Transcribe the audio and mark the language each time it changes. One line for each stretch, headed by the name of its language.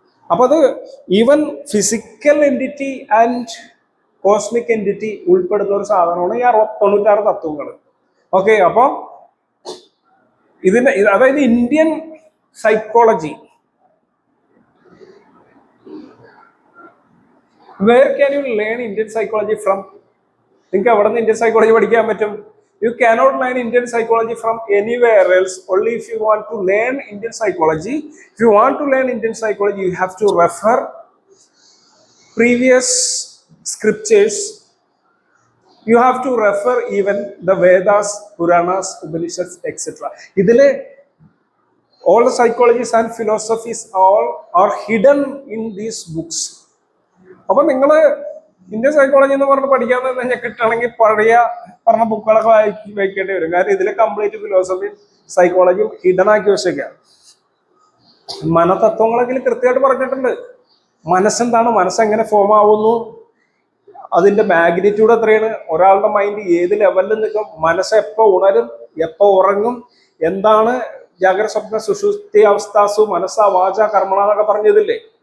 Malayalam: അപ്പൊ അത് even physical entity and cosmic entity ഉൾപ്പെടുന്ന ഒരു സാധനമാണ് ഈ 96 തത്വങ്ങൾ. ഓക്കെ, അപ്പൊ ഇതിന്റെ അതായത് Indian psychology,
English: Where can you learn Indian psychology from?
Malayalam: നിങ്ങൾക്ക് എവിടെ നിന്ന് ഇന്ത്യൻ സൈക്കോളജി പഠിക്കാൻ പറ്റും?
English: You cannot learn Indian psychology from anywhere else. Only if you want to learn Indian psychology. If you want to learn Indian psychology, you have to refer previous scriptures. You have to refer even the Vedas, Puranas, Upanishads, etc. Idile all the psychologies and philosophies all are hidden in these books.
Malayalam: അപ്പൊ നിങ്ങള് Indian psychology എന്ന് പറഞ്ഞ് പഠിക്കാന്ന് തന്നെ കിട്ടണമെങ്കിൽ പഴയ പറഞ്ഞ ബുക്കുകളൊക്കെ വായിക്കേണ്ടി വരും. കാരണം ഇതിലെ കംപ്ലീറ്റ് ഫിലോസഫി സൈക്കോളജിയും ഹിഡൻ ആക്കി വെച്ചേക്കാം. മനതത്വങ്ങളെങ്കിലും കൃത്യമായിട്ട് പറഞ്ഞിട്ടുണ്ട്. മനസ്സെന്താണ്, മനസ്സെങ്ങനെ ഫോം ആവുന്നു, അതിന്റെ മാഗ്നിറ്റ്യൂഡ് എത്രയാണ്, ഒരാളുടെ മൈൻഡ് ഏത് ലെവലിൽ നിൽക്കും, മനസ്സ് എപ്പോ ഉണരും, എപ്പോ ഉറങ്ങും, എന്താണ് ജാഗ്രത സ്വപ്ന സുഷുപ്തി അവസ്ഥാസു മനസ്സ വാച കർമ്മണ എന്നൊക്കെ പറഞ്ഞതില്ലേ.